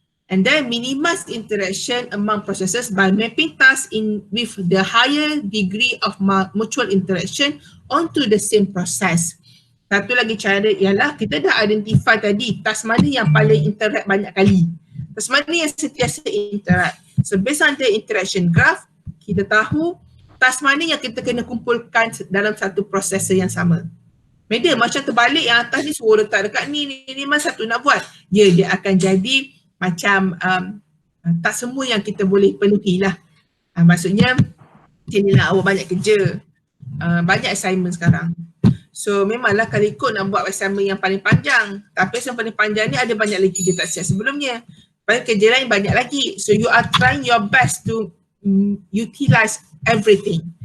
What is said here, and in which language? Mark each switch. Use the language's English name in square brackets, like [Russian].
[English] And then minimize interaction among processes by mapping tasks with the higher degree of mutual interaction onto the same process. [Malay] Satu lagi cara ialah kita dah identify tadi task mana yang paling interact banyak kali. Task mana yang sentiasa interact. So [English] based on the interaction graph, [Malay] kita tahu task mana yang kita kena kumpulkan dalam satu prosesor yang sama. Beda macam terbalik yang atas ni suruh letak dekat ni mana satu nak buat. Ya, dia akan jadi macam tak semua yang kita boleh penuhi lah. Maksudnya inilah awak banyak kerja, banyak assignment sekarang. So memanglah kalau ikut nak buat assignment yang paling panjang, tapi yang paling panjang ni ada banyak lagi kerja tak siap sebelumnya. Banyak kerja lain banyak lagi. [English] So you are trying your best to utilize everything.